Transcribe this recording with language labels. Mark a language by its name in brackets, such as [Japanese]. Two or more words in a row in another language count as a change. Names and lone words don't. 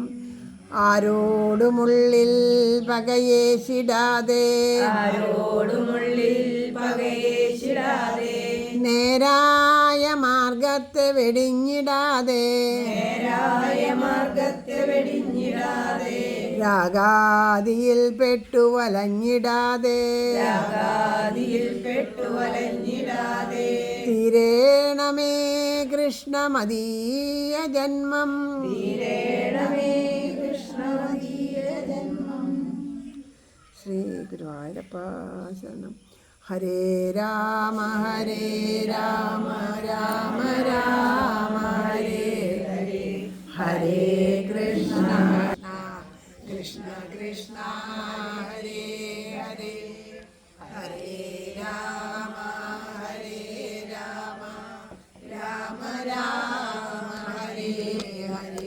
[Malayalam] ആരോടുമുള്ളിൽ പകയേശിടാതെ നേരായ മാർഗത്തെ വെടിഞ്ഞിടാതെ രാഗാദിയിൽ പെട്ടു വലഞ്ഞിടാതെ തീരേണമേ കൃഷ്ണമദീയ ജന്മം. ശ്രീ ഗുരുവായൂരപ്പാ ശരണം. [Sanskrit] ഹരേ രാമ രാമ രാമ ഹരേ ഹരേ. ഹരേ കൃഷ്ണ കൃഷ്ണ കൃഷ്ണ ഹരേ ഹരേ. ഹരേ രാമ രാമ രാമ ഹരേ ഹരേ.